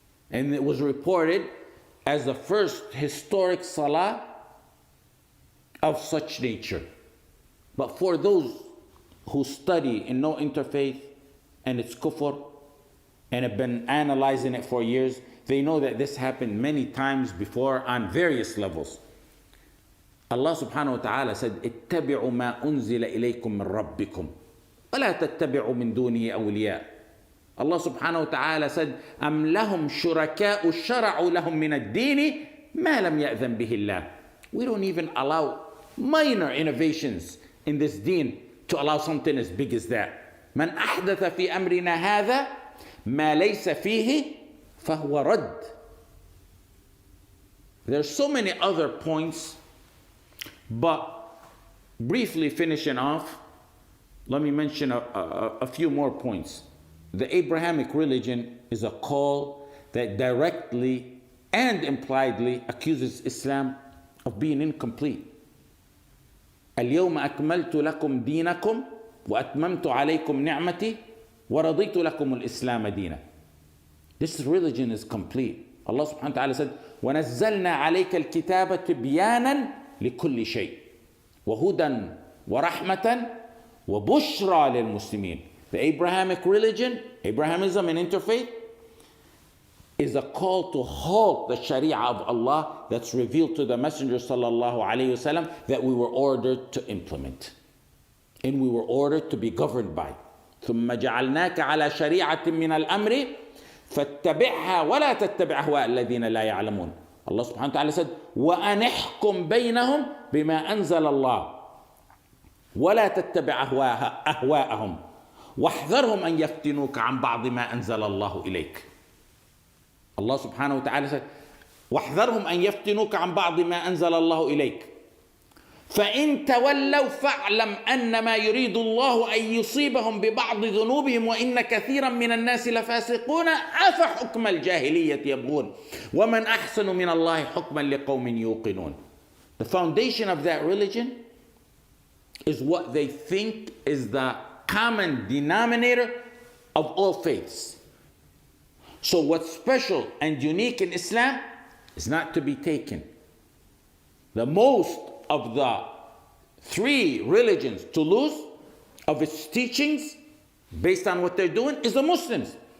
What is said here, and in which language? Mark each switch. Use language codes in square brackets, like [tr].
[en] And it was reported as the first historic salah of such nature. But for those who study and know interfaith and its kufr, and have been analyzing it for years, they know that this happened many times before on various levels. [ar] Allah subhanahu wa ta'ala said, اتبعوا ما أنزل إليكم من ربكم ولا تتبعوا من دونه أولياء. Allah subhanahu wa ta'ala said, أم لهم شركاء شرعوا لهم من الدين ما لم يأذن به الله. [en] We don't even allow minor innovations in this deen to allow something as big as that. [ar] من أحدث في أمرنا هذا ما ليس فيه فهو رد. [en] There's so many other points, but briefly finishing off, let me mention a few more points. The Abrahamic religion is a call that directly and impliedly accuses Islam of being incomplete. [ar] اليوم أكملت لكم دينكم وأتممت عليكم نعمتي ورضيت لكم الإسلام دينا. [en] This religion is complete. [ar] Allah subhanahu wa ta'ala said, وَنَزَّلْنَا عَلَيْكَ الْكِتَابَ تِبْيَانًا لِكُلِّ شَيْءٍ وَهُدًى وَرَحْمَةً وَبُشْرَى لِلْمُسْلِمِينَ. [en] The Abrahamic religion, Abrahamism and interfaith, is a call to halt the Sharia of Allah that's revealed to the Messenger sallallahu alayhi wasallam that we were ordered to implement and we were ordered to be governed by. [ar] ثم جعلناك على شريعة من الأمر فاتبعها ولا تتبع أهواء الذين لا يعلمون. Allah subhanahu wa ta'ala said, وأن احكم بينهم بما أنزل الله ولا تتبع أهواءهم واحذرهم أن يفتنوك عن بعض ما أنزل الله إليك. Allah subhanahu wa ta'ala said, واحذرهم أن يفتنوك عن بعض ما أنزل الله إليك فإن تولوا فاعلم أنما يريد الله أن يصيبهم ببعض ذنوبهم وإن كثيرا من الناس لفاسقون أفحكم الجاهلية يبغون ومن أحسن من الله حكما لقوم يوقنون. [en] The foundation of that religion is what they think is the common denominator of all faiths. So what's special and unique in Islam is not to be taken. The most of the three religions to lose of its teachings based on what they're doing is the Muslims.